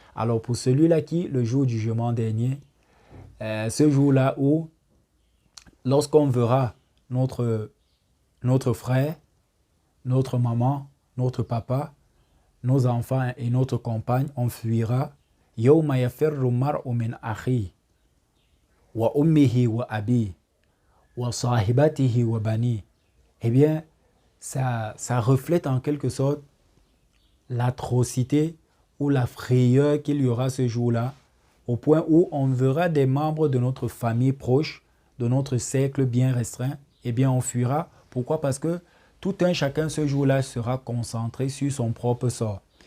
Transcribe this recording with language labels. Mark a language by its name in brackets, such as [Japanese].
[French] Alors pour celui-là qui, le jour du jugement dernier, ce jour-là où, lorsqu'on verra notre frère, notre maman, notre papa, nos enfants et notre compagne, on fuira. [Arabic] يَوْمَ يَفِرُّ الْمَرْءُ مِنْ أَخِيهِ وَأُمِّهِ وَأَبِيهِ وَصَاحِبَتِهِ وَبَنِيهِ. [French] Eh bien, ça reflète en quelque sorte l'atrocité ou la frayeur qu'il y aura ce jour-là, au point où on verra des membres de notre famille proche, de notre cercle bien restreint, eh bien on fuira. Pourquoi? Parce que tout un chacun ce jour-là sera concentré sur son propre sort.